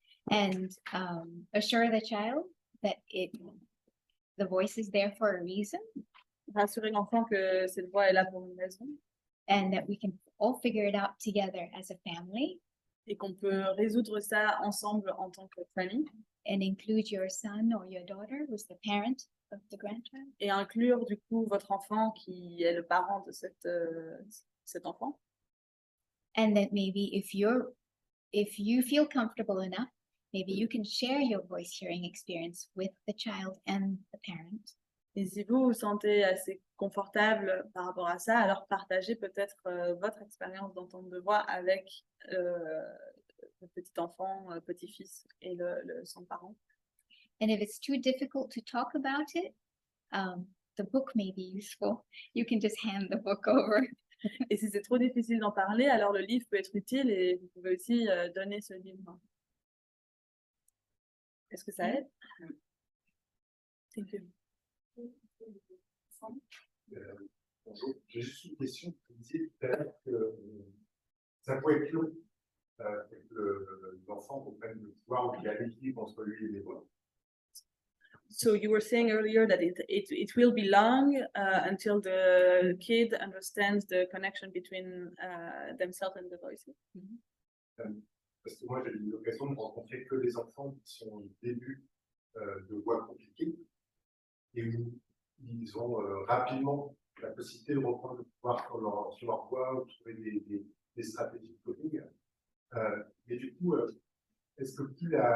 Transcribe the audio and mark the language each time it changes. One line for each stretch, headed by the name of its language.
English: And assure the child that the voice is there for a reason.
French: Rassurer l'enfant que cette voix est là pour une raison.
English: And that we can all figure it out together as a family.
French: Et qu'on peut résoudre ça ensemble en tant que famille.
English: And include your son or your daughter who's the parent of the grandchild.
French: Et inclure du coup votre enfant qui est le parent de cet enfant.
English: And that maybe if you feel comfortable enough, maybe you can share your voice hearing experience with the child and the parent.
French: Et si vous vous sentez assez confortable par rapport à ça, alors partagez peut-être votre expérience d'entendre de voix avec le petit enfant, petit-fils et son parent.
English: And if it's too difficult to talk about it, the book may be useful. You can just hand the book over.
French: Et si c'est trop difficile d'en parler, alors le livre peut être utile et vous pouvez aussi donner ce livre. Est-ce que ça aide?
English: Thank you.
French: Bonjour, j'ai juste une question. Vous disiez tout à l'heure que ça peut être long que l'enfant comprenne le pouvoir ou qu'il y a l'équilibre entre lui et les voix.
English: So you were saying earlier that it will be long until the kid understands the connection between themselves and the voices.
French: Parce que moi, j'ai eu l'occasion de rencontrer que des enfants qui sont au début de voix compliquées et où ils ont rapidement la possibilité de reprendre le pouvoir sur leur voix ou trouver des stratégies de coping. Mais du coup, est-ce que plus